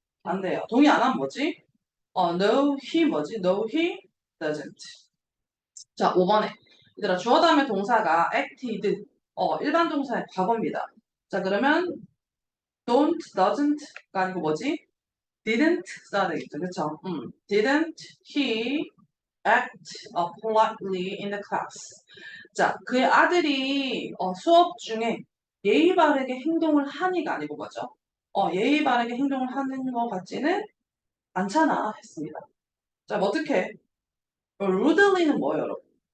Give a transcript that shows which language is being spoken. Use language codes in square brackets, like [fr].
[ko] 안 돼요. 동의 안 하면 뭐지? [en] no, he [ko] 뭐지? [en] No, he doesn't. [ko] 자, 5번에. 얘들아, 주어 다음에 동사가 acted. 일반 동사의 과거입니다. 자, 그러면 don't, doesn't가 아니고 뭐지? didn't 써야 되겠죠. 그쵸? [en] didn't he act politely in the class. [ko] 자, 그의 아들이 수업 중에 예의 바르게 행동을 하니가 아니고 뭐죠? 예의 바르게 행동을 하는 것 같지는 않잖아 했습니다. 자, 뭐 어떻게? rudely는 뭐예요, 여러분?